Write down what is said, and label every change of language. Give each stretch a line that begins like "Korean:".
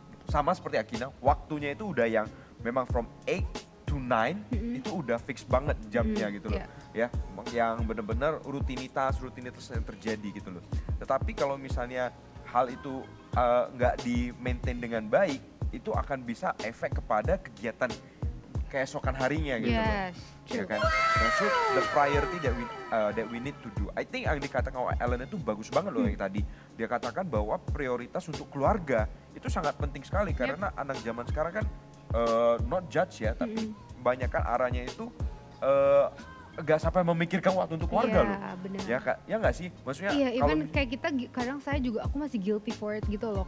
Indonesian: sama seperti Akina, waktunya itu udah yang memang
English: from 8 to 9
Indonesian: itu udah fix banget jamnya gitu loh. Ya, yang benar-benar rutinitas yang terjadi gitu loh. Tetapi kalau misalnya hal itu nggak di maintain dengan baik, itu akan bisa efek kepada kegiatan keesokan harinya gitu loh. Ya kan?
English: Nah, so the priority that we need to do. I think
Indonesian: yang dikatakan oleh Ellen itu bagus banget loh yang tadi. Dia katakan bahwa prioritas untuk keluarga itu sangat penting sekali karena anak zaman sekarang kan
English: not judge
Indonesian: ya, tapi banyak kan arahnya itu gak sampai memikirkan waktu untuk keluarga loh. Bener. Ya nggak sih? Maksudnya even kayak kita kadang saya juga aku masih
English: guilty for it
Indonesian: gitu loh.